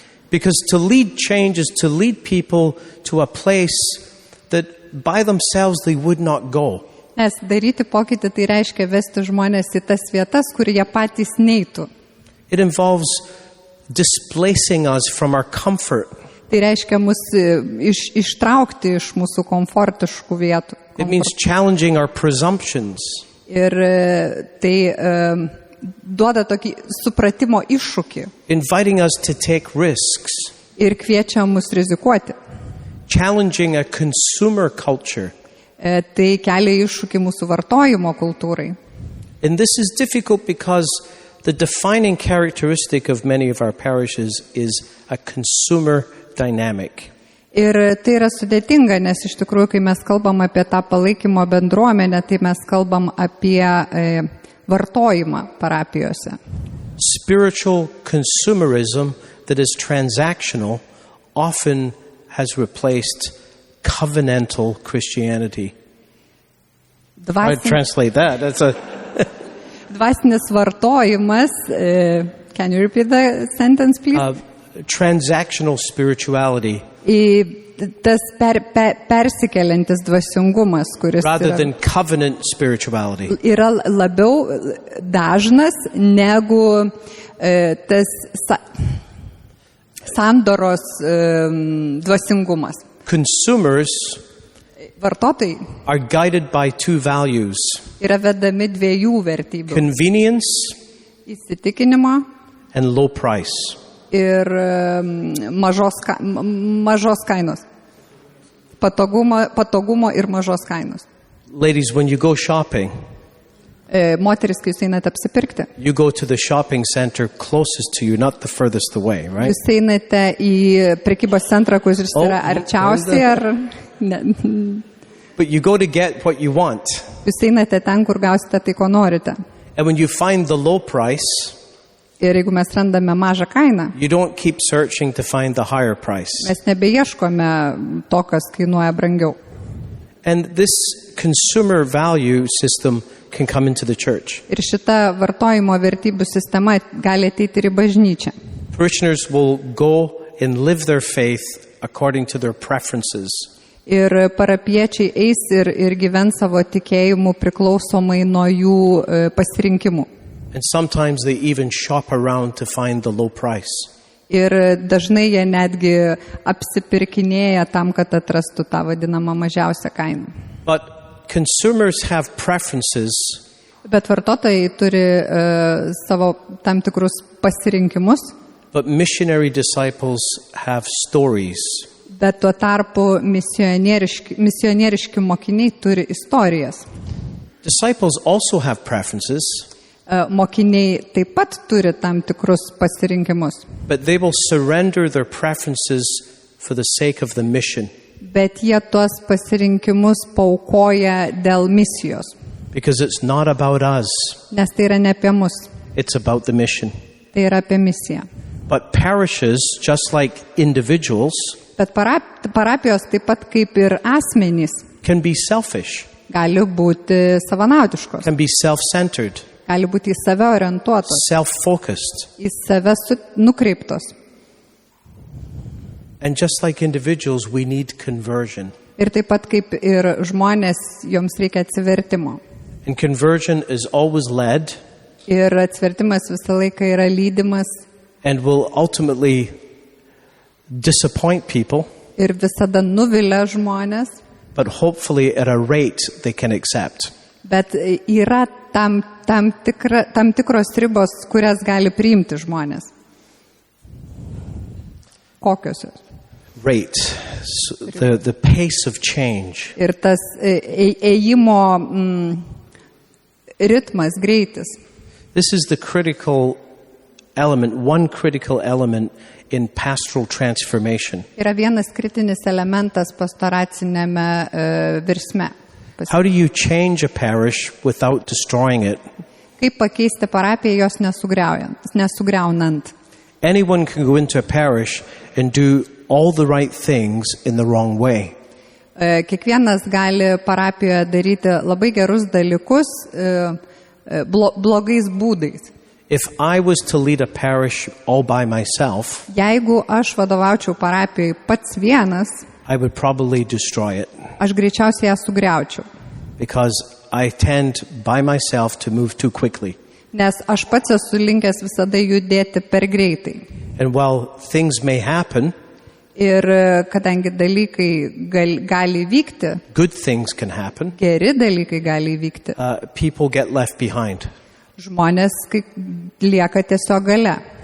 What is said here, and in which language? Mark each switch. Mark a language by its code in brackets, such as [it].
[en] Because to lead change is to lead people to a place that by themselves they would not go. [lt] Nes daryti pokytį tai reiškia vesti žmonės į tas vietas, kur jie patys neitų. [en] It involves displacing us from our comfort. [lt] Tai reiškia mus ištraukti iš mūsų komfortiškų vietų. [en] It means challenging our presumptions. [lt] Ir tai duoda tokį supratimo iššūkį [en] Inviting us to take risks. [lt] ir kviečia mus rizikuoti. [en] Challenging a consumer culture. [lt] Tai kelia iššūkį mūsų vartojimo kultūrai. [en] And this is difficult because the defining characteristic of many of our parishes is a consumer dynamic. [lt] Ir tai yra sudėtinga, nes iš tikrųjų, kai mes kalbam apie tą palaikymo bendruomenę, tai mes kalbam apie vartojimą parapijose. [en] Spiritual consumerism that is transactional often has replaced covenantal Christianity. I'd translate that. That's a [lt] Dvasinis vartojimas, [en] can you repeat the sentence, please? transactional spirituality [lt] Tas persikeliantis dvasingumas, kuris [en] rather than covenant spirituality. [lt] yra labiau dažnas negu tas sandoros dvasingumas. [en] Consumers [lt] Vartotojai [en] are guided by 2 values: [lt] yra vedami 2 vertybių [en] convenience [lt] - įsitikinimo [en] and low price. [lt] ir mažos kainos. Patogumo ir mažos kainos. [en] Ladies, when you go shopping, [lt] Moteris, kai jūs einate apsipirkti, [en] you go to the shopping center closest to you, not the furthest away, right? [lt] jūs einate į prekybos centrą, kuris yra arčiausiai, ar ne, [en] But you go to get what you want. [lt] jūs einate ten, kur gausite tai, ko norite. [en] And when you find the low price, [lt] Ir jeigu mes randame mažą kainą, [en] you don't keep searching to find the higher price. [lt] mes nebeieškome to, kas kainuoja brangiau. [en] And this consumer value system can come into the church. [lt] Ir šita vartojimo vertybių sistema gali ateiti ir į bažnyčią. [en] Parishioners will go and live their faith according to their preferences. [lt] Ir parapiečiai eis ir gyvens savo tikėjimu priklausomai nuo jų pasirinkimų. [en] And sometimes they even shop around to find the low price. [lt] Ir dažnai jie netgi apsipirkinėja tam, kad atrastų tą vadinamą mažiausią kainą. [en] But consumers have preferences, [lt] Bet vartotojai turi savo tam tikrus pasirinkimus, [en] but missionary disciples have stories. [lt] bet tuo tarpu misionieriški mokiniai turi istorijas. [en] Disciples also have preferences, [lt] Mokiniai taip pat turi tam tikrus pasirinkimus, [en] but they will surrender their preferences for the sake of the mission. [lt] bet jie tuos pasirinkimus paaukoja dėl misijos, [en] Because it's not about us, [lt] nes tai yra ne apie mus, [en] it's about the mission. [lt] tai yra apie misiją. [en] But parishes, just like individuals, [lt] Bet parapijos taip pat kaip ir asmenys [en] can be selfish, [lt] gali būti savanaudiškos, [en] can be self-centered. [lt] gali būti į save orientuotos, [en] self-focused. [lt] į save nukreiptos. [en] And just like individuals, we need conversion. [lt] Ir taip pat kaip ir žmonės, joms reikia atsivertimo. [en] And conversion is always led [lt] Ir atsivertimas visą laiką yra lydimas [en] and will ultimately disappoint people, [lt] ir visada nuvilia žmonės, [en] but hopefully at a rate they can accept. [lt] bet yra tam tikros ribos, kurias gali priimti žmonės. Kokios jos? [en] Rate, so the pace of change. [lt] Ir tas ėjimo ritmas, greitis. [en] This is the critical element, one critical element in pastoral transformation. [lt] Yra vienas kritinis elementas pastoracinėme virsme. [en] How do you change a parish without destroying it? [lt] Kaip pakeisti parapiją jos nesugriaunant? [en] Anyone can go into a parish and do all the right things in the wrong way. [lt] Kiekvienas gali parapijoje daryti labai gerus dalykus blogais būdais. [en] If I was to lead a parish all by myself, [lt] Jeigu aš vadovaučiau parapijai pats vienas, [en] I would probably destroy it [lt] aš greičiausiai ją sugriaučiau. [en] because I tend by myself to move too quickly. [lt] Nes aš pats esu linkęs visada judėti per greitai. [en] And while things may happen, [lt] Ir kadangi dalykai gali vykti, [en] good things can happen, [lt] geri dalykai gali vykti, [en] people get left behind. [lt] žmonės lieka tiesiog gale.